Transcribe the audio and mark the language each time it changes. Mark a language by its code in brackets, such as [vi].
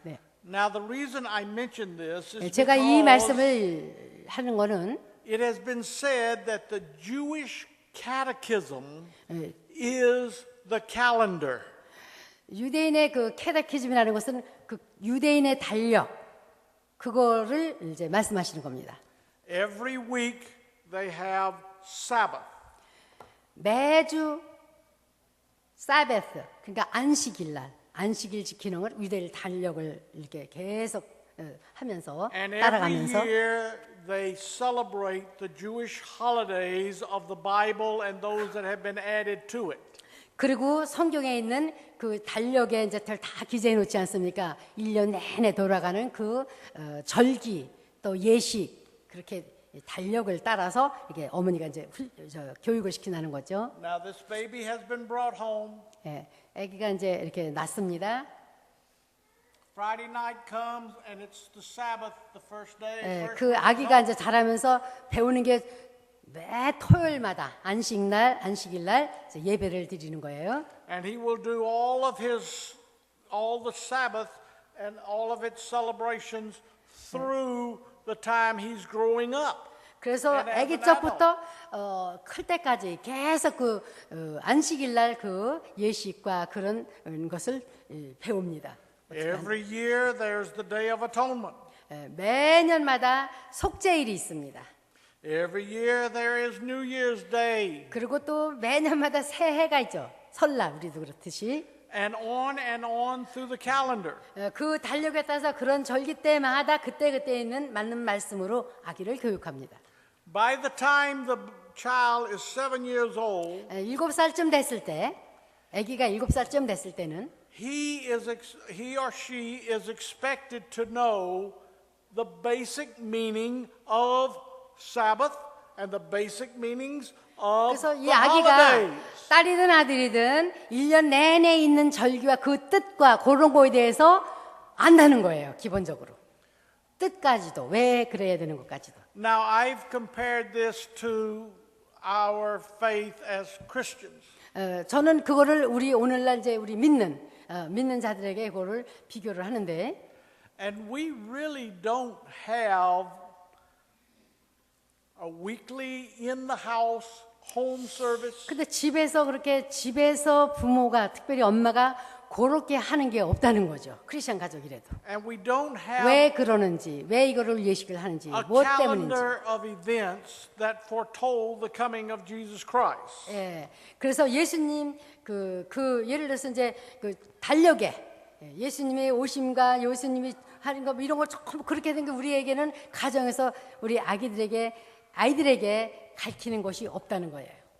[ko] 네. [en] Now the reason I mention this is [ko] 제가 이 말씀을 하는 거는 [en] it has been said that the Jewish catechism is the calendar. [ko] 유대인의 그 캐다키즘이라는 것은 그 유대인의 달력 그거를 이제 말씀하시는 겁니다. [en] Every week they have Sabbath. [ko] 매주 사베스 그러니까 안식일 지키는 걸 유대인 달력을 이렇게 계속 하면서 [en] And [ko] 따라가면서 [en] every year they celebrate the Jewish holidays of the Bible and those that have been added to it. [ko] 그리고 성경에 있는 그 달력에 이제 다 기재해 놓지 않습니까? 1년 내내 돌아가는 그 절기 또 예식 그렇게 달력을 따라서 이게 어머니가 이제 교육을 시키는 거죠. [en] Now this baby has been brought home. [ko] 예, 아기가 이제 이렇게 낳습니다. [en] Friday night comes and it's the Sabbath, the first day. [ko] 예, [en] first [ko] 그 아기가 이제 자라면서 배우는 게 매 토요일마다 안식일날 이제 예배를 드리는 거예요. [en] And he will do all the Sabbath and all of its celebrations through the time he's growing up. [ko] 그래서 [en] And as an [ko] 아기 적부터 클 때까지 계속 안식일날 그 예식과 그런 것을 배웁니다. [en] Every year there's the Day of Atonement. [ko] 매년마다 속죄일이 있습니다. [en] Every year there is New Year's Day. [ko] 그리고 또 매년마다 새해가 있죠. 설날 우리도 그렇듯이. [en] And on through the calendar. [ko] 그 달력에 따라서 그런 절기 때마다 그때그때 있는 맞는 말씀으로 아기를 교육합니다. [en] By the time the child is 7 years old, [ko] 7살쯤 됐을 때, 아기가 7살쯤 됐을 때는 [en] he or she is expected to know the basic meaning of Sabbath and the basic meanings of [ko] 그래서 이 [en] the [ko] 아기가 [en] holidays. [ko] 딸이든 아들이든 1년 내내 있는 절기와 그 뜻과 그런 거에 대해서 안다는 거예요. 기본적으로. 뜻까지도 왜 그래야 되는 것까지도. [en] Now I've compared this to our faith as Christians. [ko] 저는 그거를 우리 오늘날 이제 우리 믿는 자들에게 그거를 비교를 하는데 [en] And we really don't have a weekly in the house home service. [ko] 근데 집에서 부모가 특별히 엄마가 그렇게 하는 게 없다는 거죠. 크리스천 가족이라도. [en] And we don't have [ko] 왜 그러는지, 왜 이거를 예식을 하는지, [en] a [ko] 무엇 때문인지. [en] calendar of events that foretold the coming of Jesus Christ. [ko] 예. 그래서 예수님 예를 들어서 이제 그 달력에 예수님의 오심과 예수님이 하는 거 이런 걸 조금 그렇게 된 게 우리에게는 가정에서 우리 아이들에게 가르치는 것이 없다는 거예요.